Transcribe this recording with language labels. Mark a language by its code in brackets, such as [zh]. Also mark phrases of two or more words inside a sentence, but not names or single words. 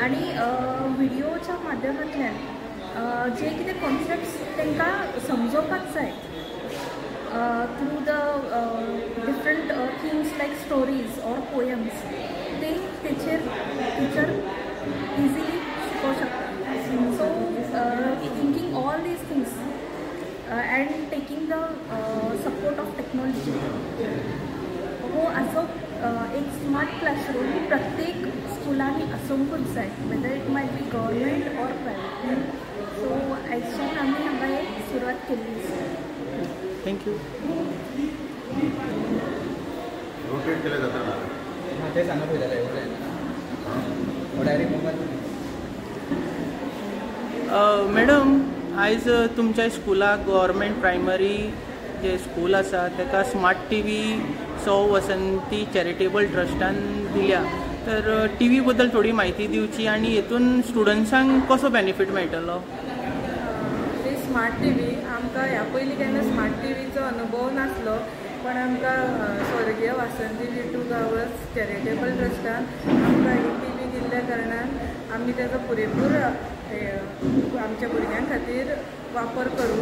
[kok] आनी व्हिडियोच्या माध्यमांतल्यान जे कितें कॉन्सेप्ट्स तांकां समजोवपाक जाय [en] through the different things like stories or poems, [kok] ते तेचेर [en] teacher easily [kok] शिकोवंक शकता. [en] so thinking all these things and taking the support of technology [kok] हो असं एक [en] smart classroom [kok] प्रत्येक स्कुलांनी आसूंकूच जाय [en] whether it might be government or private so [kok] आयच्यान आमी हांगा एक सुरवात केल्ली आसा. थँक्यू. [mr] रोटेट केलं जातं ना ते सांगत होते डायरेक्ट मोबाईल. [kok] मॅडम आयज तुमच्या स्कुलाक [en] government primary [kok] जे स्कूल आसा ताका [en] smart TV [kok] सौ वसंती चॅरिटेबल ट्रस्टान दिल्या तर टी व्ही बद्दल थोडी म्हायती दिवची आनी हेतून स्टुडंट्सांक कसो बेनिफीट मेळटलो. [en] smart TV [kok] आमकां ह्या पयलीं केन्ना स्मार्ट टी व्हीचो अनुभव नासलो पण आमकां स्वर्गीय वासंती लिटू गांवस चॅरिटेबल ट्रस्टान आमकां ही टी व्ही दिल्ल्या कारणान आमी तेजो पुरेपूर आमच्या भुरग्यां खातीर वापर करूं.